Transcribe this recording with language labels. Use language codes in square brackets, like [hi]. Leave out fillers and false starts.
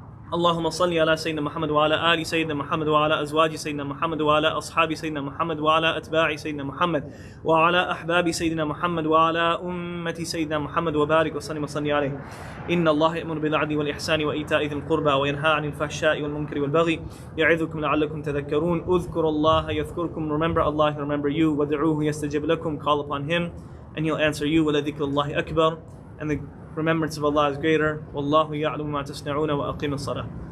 [ar] اللهم صل على سيدنا محمد وعلى آل سيدنا محمد وعلى أزواج سيدنا محمد وعلى أصحاب سيدنا محمد وعلى أتباع سيدنا محمد وعلى أحباب سيدنا محمد وعلى أمة سيدنا محمد وبارك وسلم وصلي عليه. إن الله يأمر بالعدل والإحسان وإيتاء ذي القربى وينهى عن الفحشاء والمنكر والبغي يعظكم لعلكم تذكرون. اذكروا الله يذكركم. [en] Remember Allah, He'll remember you. [ar] وادعوه يستجب لكم. [en] Call upon Him and He'll answer you. [ar] ولذكر الله أكبر. [en] And the remembrance of Allah is greater. [ar] والله يعلم ما تصنعون وأقيموا الصلاة.